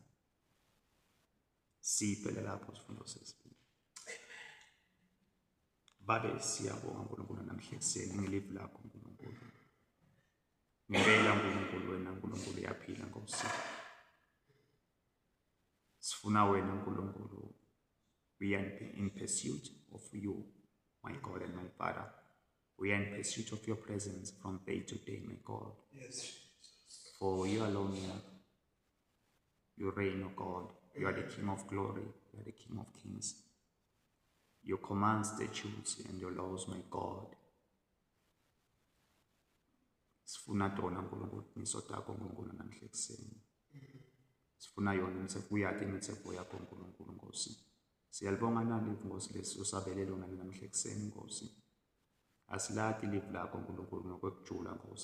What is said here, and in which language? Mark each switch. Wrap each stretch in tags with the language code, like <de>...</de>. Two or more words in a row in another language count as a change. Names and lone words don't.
<ss>Siphele lapho isifundo sesibili. Babe siyabonga uNkulunkulu namhla ekuseni ngelivu lakho uNkulunkulu. Ngempela uNkulunkulu wena uNkulunkulu uyaphila Nkosi. Sifuna wena uNkulunkulu.</ss> <en>We are in pursuit of you, my God and my Father. We are in pursuit of your presence from day to day, my God. Yes, Jesus. For you alone, you reign, O God. You are the King of glory. You are the King of kings. Your commands, statutes, and your laws, my God.</en> <ss>Sifuna tona uNkulunkulu imiso takho uNkulunkulu namhla ekuseni. Sifuna yona imithetho yakhe, imithetho yakho uNkulunkulu Nkosi. Siyalibonga nalivu Nkosi lesisabele lona namhla ekuseni Nkosi. Asilati livu lakho uNkulunkulu ngokwekujula Nkosi.</ss>